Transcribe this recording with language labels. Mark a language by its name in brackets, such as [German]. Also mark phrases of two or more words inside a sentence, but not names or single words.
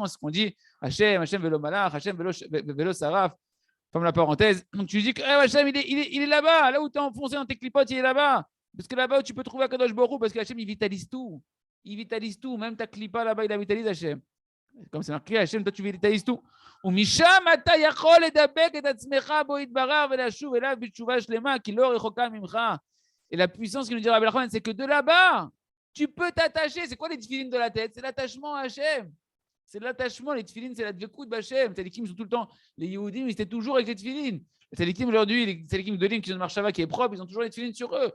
[French] C'est ce qu'on dit [Hebrew] השם ולא מלאך, השם ולא שרף. [French] Ferme la parenthèse. Donc tu dis que Hachem, il est là-bas, là où tu es enfoncé dans tes clipotes, il est là-bas. Parce que là-bas où tu peux trouver [Hebrew] קדוש ברוך הוא, [French] parce que Hachem, il vitalise tout. Il vitalise tout. Même ta clipa là-bas, il la vitalise, Hachem. Comme c'est marqué, Hachem, toi tu végétalises tout. [Hebrew] ומשם אתה יכול לדבק את עצמך בו יתברך ולשוב אליו בתשובה שלמה, כי לא רחוקה ממך. [French] Et la puissance qui nous dit Rabbi Nachman, c'est que de là-bas, tu peux t'attacher. C'est quoi les tefilines de la tête? C'est l'attachement à Hachem. C'est l'attachement. Les tefilines, c'est la dvekout d'Hachem. Les tzadikim sont tout le temps. Les Yehudim, ils étaient toujours avec les tefilines. Les tzadikim aujourd'hui, les tzadikim de l'île qui ont une marshava qui est propre, ils ont toujours les tefilines sur eux.